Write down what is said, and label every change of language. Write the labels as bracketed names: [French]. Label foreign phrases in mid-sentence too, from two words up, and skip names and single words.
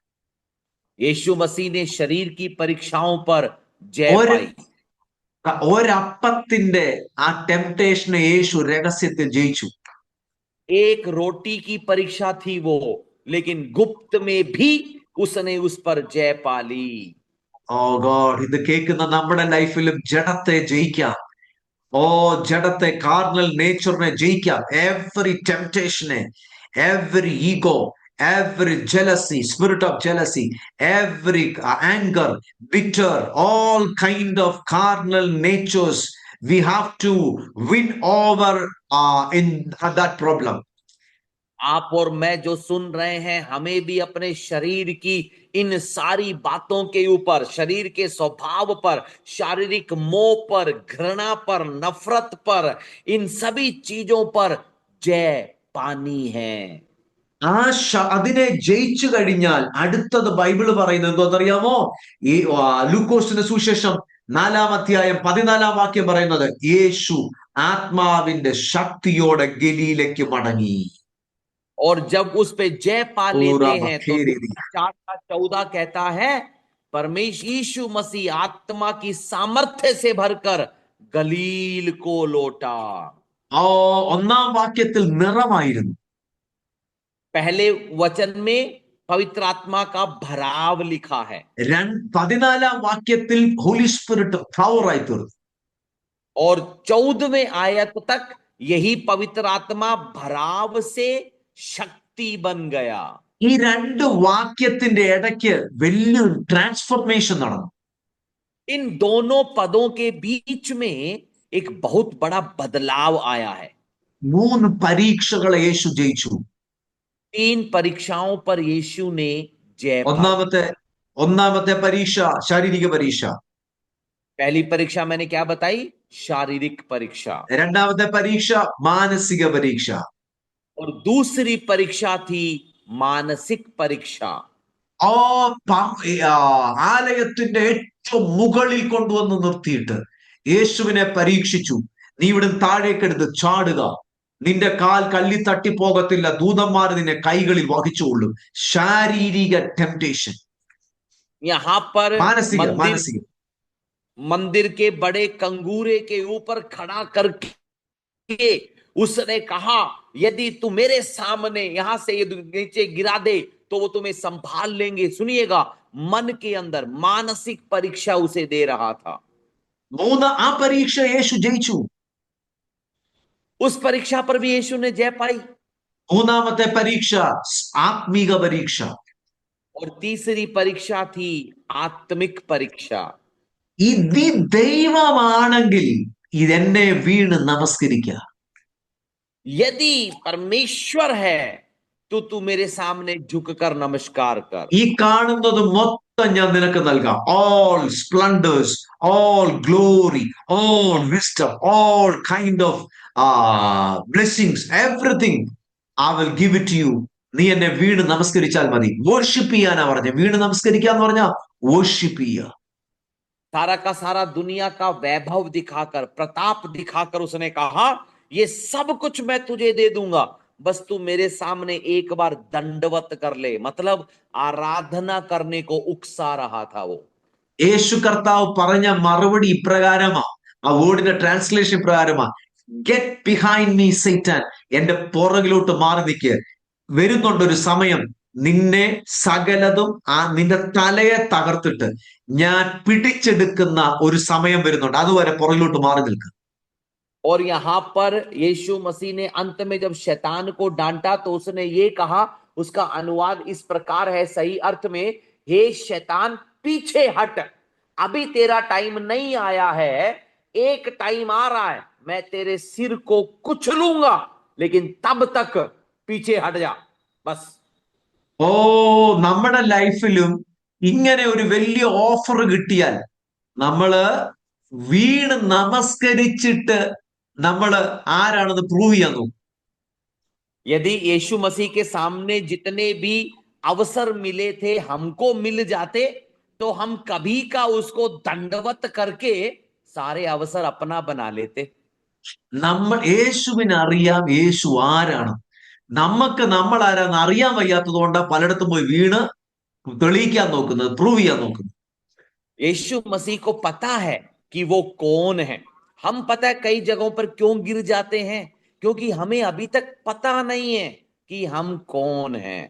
[Hindi] यीशु मसीह ने शरीर की परीक्षाओं पर जय पाई. [Malayalam] ഒരപ്പത്തിന്റെ ആ ടെംപ്ടേഷനെ യേശു രഹസ്യത്തിൽ ജയിച്ചു. [Hindi] एक रोटी की परीक्षा थी वो, लेकिन गुप्त में भी उसने उस पर जय पा ली. [English] O God, [Malayalam] ഇത് കേൾക്കുന്ന നമ്മുടെ ലൈഫിലും ജഡത്തെ ജയിക്കാം. ജഡത്തെ, [English] carnal nature [Malayalam] ജയിക്കാം. [English] every temptation, every ego, every jealousy, spirit of jealousy, every anger, bitter, all kind of carnal natures, we have to win over in that problem. [Hindi] आप और मैं जो सुन रहे हैं, हमें भी अपने शरीर की इन सारी बातों के ऊपर, शरीर के स्वभाव पर, शारीरिक मोह पर, घृणा पर, नफरत पर, इन सभी चीजों पर जय पानी है। [Malayalam] അതിനെ ജയിച്ചു കഴിഞ്ഞാൽ അടുത്തത് ബൈബിള് പറയുന്നത് എന്തോന്നറിയാമോ? ഈ ലൂക്കോസിന്റെ സുവിശേഷം 4-ാം അധ്യായം 14-ാം വാക്യം പറയുന്നത് യേശു ആത്മാവിന്റെ ശക്തിയോടെ ഗലീലയ്ക്ക് മടങ്ങി. [Hindi] और जब उस पे जय पा लेते हैं तो ഊറാബഖേരി. 4:14 कहता है परमेश्वर यीशु मसीह आत्मा की सामर्थ्य से भरकर गलील को लौटा। [Malayalam] 1-ാം വാക്യത്തിൽ നിറമായിരുന്നു. [Hindi] पहले वचन में पवित्र आत्मा का भराव लिखा है [Malayalam] 14-ാം വാക്യത്തിൽ [English] Holy Spirit [Malayalam] പവറായി തീർന്നു. [Hindi] और 14वें आयत तक यही पवित्र आत्मा भराव से शक्ति बन गया। [Malayalam] ഈ രണ്ട് വാക്യത്തിന്റെ ഇടയ്ക്ക് വലിയൊരു ട്രാൻസ്ഫോർമേഷൻ നടന്നു. [Hindi] इन दोनों पदों के बीच में एक बहुत बड़ा बदलाव आया है। [Malayalam] 3 പരീക്ഷകളെ യേശു ജയിച്ചു. [Hindi] 3 परीक्षाओं पर यीशु ने जय पाई। [Malayalam] ഒന്നാമത്തെ പരീക്ഷ ശാരീരിക പരീക്ഷ. [Hindi] पहली परीक्षा मैंने क्या बताई? शारीरिक परीक्षा। [Malayalam] രണ്ടാമത്തെ പരീക്ഷ മാനസിക പരീക്ഷ. [Hindi] और दूसरी परीक्षा थी मानसिक परीक्षा। [Malayalam] ആലയത്തിന്റെ ഏറ്റവും മുകളിൽ കൊണ്ടുവന്ന് നിർത്തിയിട്ട് യേശുവിനെ പരീക്ഷിച്ചു. നീ ഇവിടുന്ന് താഴേക്കെടുത്ത് ചാടുക, നിന്റെ കാൽ കള്ളി തട്ടിപ്പോകത്തില്ല, ദൂതന്മാർ നിന്നെ കൈകളിൽ വഹിച്ചുകൊള്ളും. ശാരീരിക ടെംപ്ടേഷൻ. [Hindi] यहाँ पर [Malayalam] മാനസിക [Hindi] मंदिर के बड़े कंगूरे के ऊपर खड़ा करके उसने कहा यदि तू मेरे सामने यहां से ये नीचे गिरा दे तो वो तुम्हें संभाल लेंगे। सुनिएगा, मन के अंदर मानसिक परीक्षा उसे दे रहा था। [Malayalam] ആ പരീക്ഷ യേശു ജയിച്ചു. [Hindi] उस परीक्षा पर भी यीशु ने जय पाई। [Malayalam] മൂന്നാമത്തെ പരീക്ഷ ആത്മീക പരീക്ഷ. [Hindi] और तीसरी परीक्षा थी आत्मिक परीक्षा। [Malayalam] ഇത് ദൈവമാണെങ്കിൽ ഇതെന്നെ വീണ് നമസ്കരിക്കുക. [Hindi] यदि परमेश्वर है तो तू मेरे सामने झुककर नमस्कार कर। [Malayalam] ഈ കാണുന്നത് മൊത്തം ഞാൻ നിനക്ക് നൽകാം. [English] all splendours, all glory, all wisdom, all kind of blessings, everything I will give it to you. [Malayalam] നീ എന്നെ വീണ് നമസ്കരിച്ചാൽ മതി. വർഷിപ്പ് ചെയ്യാനാ പറഞ്ഞ. വീണ് നമസ്കരിക്കുക എന്ന് പറഞ്ഞാൽ വർഷിപ്പ് ചെയ്യുക. [Hindi] सारा का सारा दुनिया का वैभव दिखाकर, प्रताप दिखाकर उसने कहा ये सब कुछ मैं तुझे दे दूंगा, बस तू मेरे सामने एक बार दंडवत कर ले। मतलब आराधना करने को उकसा रहा था वो। [Malayalam] യേശു കർത്താവ് പറഞ്ഞ മറുപടി ഇപ്രകാരമാ. ആ വേർഡിന്റെ ട്രാൻസ്ലേഷൻ ഇപ്രകാരമാ: [English] get behind me Satan. [Malayalam] എന്റെ പുറകിലോട്ട് മാറി നിൽക്കുക. വരുന്നുണ്ടൊരു സമയം, നിന്നെ സകലതും നിന്റെ തലയെ തകർത്തിട്ട് ഞാൻ പിടിച്ചെടുക്കുന്ന ഒരു സമയം വരുന്നുണ്ട്. അതുവരെ പുറകിലോട്ട് മാറി നിൽക്കുക. [Hindi] और यहां पर यीशु मसीह ने अंत में जब शैतान को डांटा तो उसने ये कहा, उसका अनुवाद इस प्रकार है सही अर्थ में, हे शैतान पीछे हट, अभी तेरा टाइम नहीं आया है, एक टाइम आ रहा है मैं तेरे सिर को कुचलूंगा, लेकिन तब तक पीछे हट जा बस। [Malayalam] നമ്മുടെ ലൈഫിലും ഇങ്ങനെ ഒരു വലിയ ഓഫർ കിട്ടിയാൽ നമ്മള് വീണ് നമസ്കരിച്ചിട്ട് നമ്മള് ആരാണെന്ന് പ്രൂവ് ചെയ്യാൻ നോക്കും. [Hindi] यदि यीशु मसीह के सामने जितने भी अवसर मिले थे हमको मिल जाते तो हम कभी का उसको दंडवत करके सारे अवसर अपना बना लेते। [Malayalam] യേശുവിനെ അറിയാം യേശു ആരാണ്. നമുക്ക് നമ്മൾ ആരാന്ന് അറിയാൻ വയ്യാത്തത് കൊണ്ടാണ് പലയിടത്തും പോയി വീണ് തെളിയിക്കാൻ നോക്കുന്നത്, പ്രൂവ് ചെയ്യാൻ നോക്കുന്നത്. [Hindi] यीशु मसीह को पता है कि वो कौन है। हम पता है कई जगहों पर क्यों गिर जाते हैं, क्योंकि हमें अभी तक पता नहीं है कि हम कौन हैं।